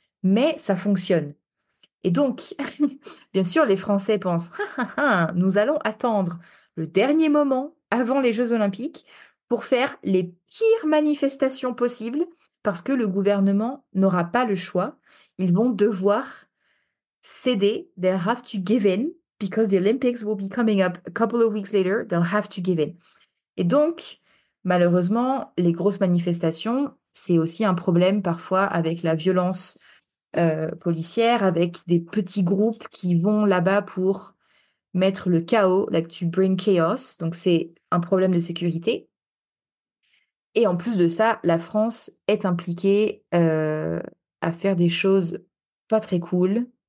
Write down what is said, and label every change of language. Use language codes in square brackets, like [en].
[fr] Mais ça fonctionne. Et donc, bien sûr, les Français pensent, nous allons attendre le dernier moment avant les Jeux Olympiques pour faire les pires manifestations possibles parce que le gouvernement n'aura pas le choix. Ils vont devoir céder. [en] They'll have to give in because the Olympics will be coming up a couple of weeks later. They'll have to give in. [fr] Et donc, malheureusement, les grosses manifestations, c'est aussi un problème parfois avec la violence policière, avec des petits groupes qui vont là-bas pour mettre le chaos, [en] like to bring chaos. [fr] Donc c'est un problème de sécurité. Et en plus de ça, la France est impliquée à faire des choses pas très cool.